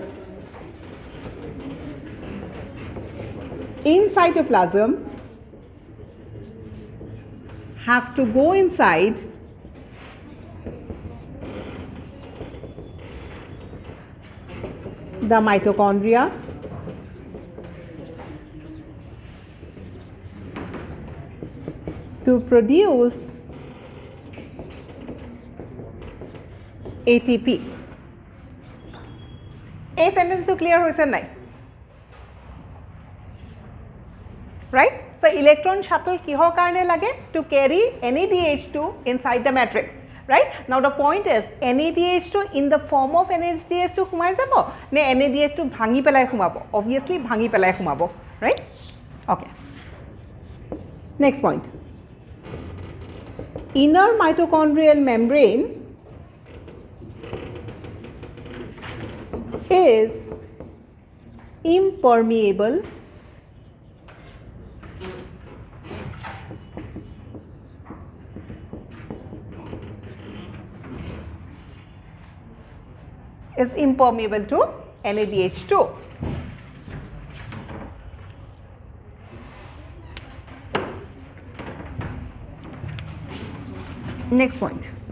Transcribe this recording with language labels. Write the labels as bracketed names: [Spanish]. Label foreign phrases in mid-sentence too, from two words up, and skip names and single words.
[English] in cytoplasm have to go inside the mitochondria to produce ATP. A sentence to clear [Assamese] হৈছে নাই [English] right so electron shuttle [Assamese] কিহৰ কাৰণে লাগে [English] to carry NADH2 inside the matrix right now the point is NADH2 in the form of NADH2 [Assamese] সুমাই যাব নে [English] NADH2 [Assamese] ভাঙি পেলাই সুমাব [English] obviously [Assamese] ভাঙি পেলাই সুমাব [English] right okay next point inner mitochondrial membrane is impermeable to NADH2 next point